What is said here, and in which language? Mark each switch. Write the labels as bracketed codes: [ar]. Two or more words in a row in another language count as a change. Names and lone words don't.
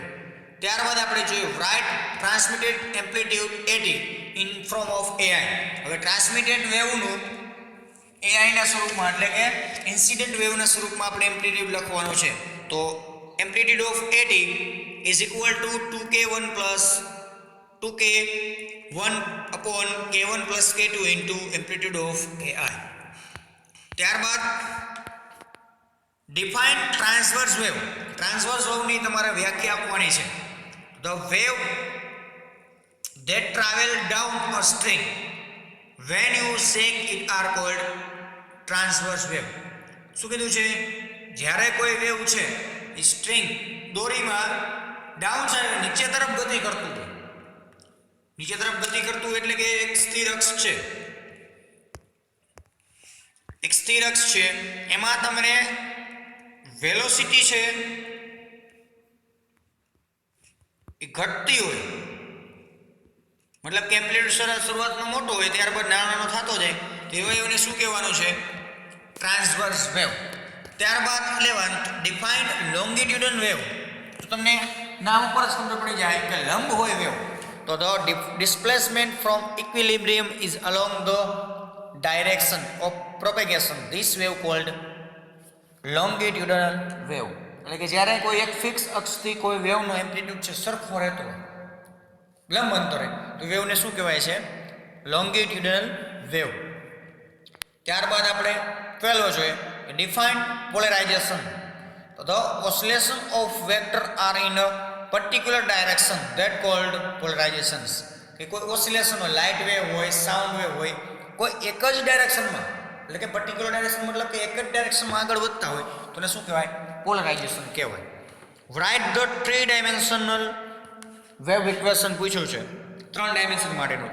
[gu] ત્યારબાદ આપણે જોયું [en] right transmitted amplitude AT in form of AI. [gu] હવે ટ્રાન્સમિટેડ વેવનું AI ના સ્વરૂપમાં એટલે કે ઇન્સિડન્ટ વેવના સ્વરૂપમાં આપણે એમ્પ્લિટ્યુડ લખવાનું છે. [en] તો amplitude of AT is equal to 2K1 plus 2K1 upon K1 plus K2 into amplitude of AI. ત્યારબાદ define transverse wave. Transverse wave [gu] ની તમારે વ્યાખ્યા આપવાની છે. [en] The wave that travel down a string when you shake it are called transverse wave. [gu] શું કીધું છે? જ્યારે કોઈ વેવ છે એ સ્ટ્રિંગ દોરીમાં [en] down side [gu] નીચે તરફ ગતિ કરતું હોય, નીચે તરફ ગતિ કરતું એટલે કે એક સ્થિર અક્ષ છે, એક સ્થિર અક્ષ છે, એમાં તમને વેલોસિટી છે એ ઘટતી હોય, મતલબ કે એમ્પ્લિટ્યુડ શરૂઆતમાં મોટો હોય ત્યારબાદ નાનો નાનો થતો જાય, તો એવા વેવને શું કહેવાનું છે? [en] Transverse wave. ત્યારબાદ 11 defined longitudinal wave. [gu] તો તમને નામ ઉપર જ ખબર પડી જાય કે લંબ હોય વેવ, તો [en] the displacement from equilibrium is along the direction of propagation. This wave called longitudinal wave. [gu] એટલે કે જ્યારે કોઈ એક ફિક્સ અક્ષથી કોઈ વેવનો એમ્પ્લિટ્યુડ છે સરખો રહેતો હોય લંબ અંતરે, તો વેવને શું કહેવાય છે? [en] Longitudinal wave. [gu] ત્યારબાદ આપણે 12 જોઈએ [en] defined polarization. તો the oscillation of vector are in a particular direction that called polarizations. [gu] કે કોઈ ઓસિલેશન હોય, [en] light wave [gu] હોય, [en] sound wave [gu] હોય, કોઈ એક જ ડાયરેક્શનમાં એટલે કે [en] particular direction [gu] મતલબ કે એક જ ડાયરેક્શનમાં આગળ વધતા હોય તો એને શું કહેવાય? પોલરાઇઝેશન કહેવાય. [en] write the 3 dimensional wave equation [gu] પૂછ્યું છે 3 ડાયમેન્શન માટેનું.